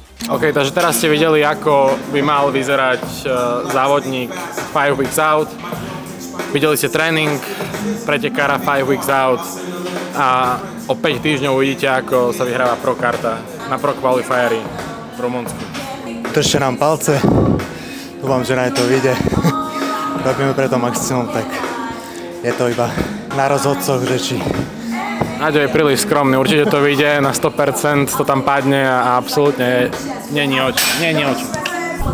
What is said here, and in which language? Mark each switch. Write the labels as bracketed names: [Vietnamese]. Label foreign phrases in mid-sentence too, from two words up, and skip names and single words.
[Slovak] OK, takže teraz ste videli, ako by mal vyzerať závodník [English] 5 weeks out. [Slovak] Videli ste tréning pretekára [English] 5 weeks out [Slovak] a o 5 týždňov uvidíte, ako sa vyhráva pro karta na pro qualifieri v Rumunsku. Držte nám palce, dúfam, že na to vyjde. Robíme preto maximum, tak je to iba na rozhodcoch, že či... Aďo je príliš skromný, určite to vyjde na 100%, to tam padne a absolútne nie je oč.